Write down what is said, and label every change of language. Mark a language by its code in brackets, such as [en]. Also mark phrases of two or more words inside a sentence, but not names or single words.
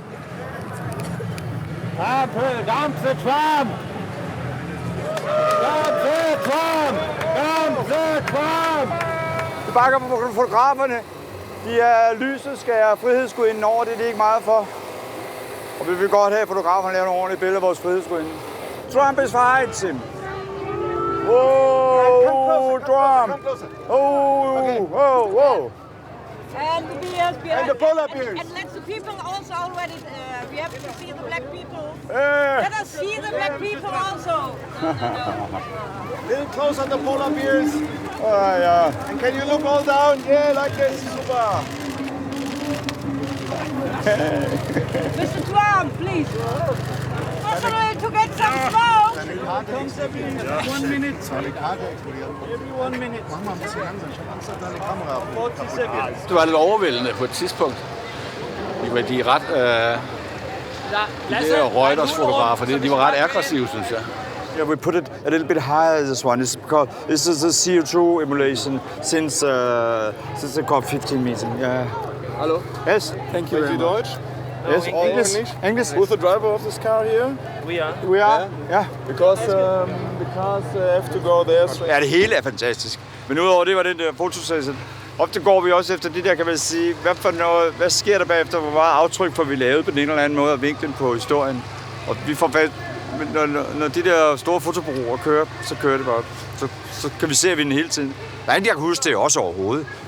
[da] Vi bakker på fotograferne. De er lyset, skærer frihedsgudinden over, det er de ikke meget for. Og vi vil godt have, at fotograferne laver nogle ordentlige billeder af vores frihedsgudinde. [en] Trump is fine, Tim. Whoa, Trump! Oh, okay. Whoa. And the bears, And the polar bears. And let the people also already, we have to see the black people. Yeah. Let us see the black people also. No. Little close on the polar bears. Yeah. And can you look all down? Yeah, like this. Super. Mr. Trump, please. Personally to get some smoke. 1 minute. Every 1 minute. 40 seconds. [da] Det var lidt overvældende på et tidspunkt. De er ret... de der Reuters-fotografer, de var ret aggressive, synes jeg. [en] Yeah, we put it a little bit higher, this one. It's because this is a CO2 emulation since the COP15 meeting. Yeah. Hello. Yes, thank you very much. Deutsch? Yes, English. English. Who's the driver of this car here? We are. We are. Yeah. Because the cars have to go there straight. [da] Ja, det hele er fantastisk. Men udover det var den der fotosession. Ofte går vi også efter det der, kan man sige, hvad sker der bagefter, hvor meget aftryk får vi lavet på den ene eller anden måde, og vinklen på historien. Og vi får fast, når de der store fotobureauer kører, så kører det bare. Så kan vi se, at vi den hele tiden. Der er en, jeg kan huske det også overhovedet.